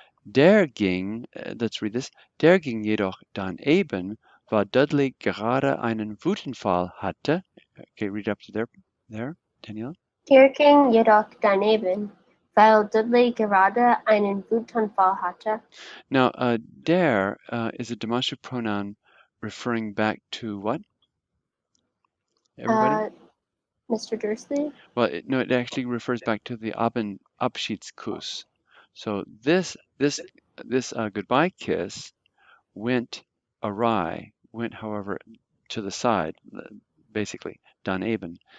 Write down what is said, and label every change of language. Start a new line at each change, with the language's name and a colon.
German: Der ging,
English: let's read this,
German: der ging jedoch daneben, weil Dudley gerade einen Wutanfall hatte.
English: Okay, read up to there, Danielle.
German: Der ging jedoch daneben, weil Dudley gerade einen Wutanfall hatte.
English: Now, der is a demonstrative pronoun referring back to what? Everybody? Mr. Dursley? Well, no, it actually refers back to the Abschiedskuss. So this goodbye kiss went awry, went, however, to the side, basically, daneben.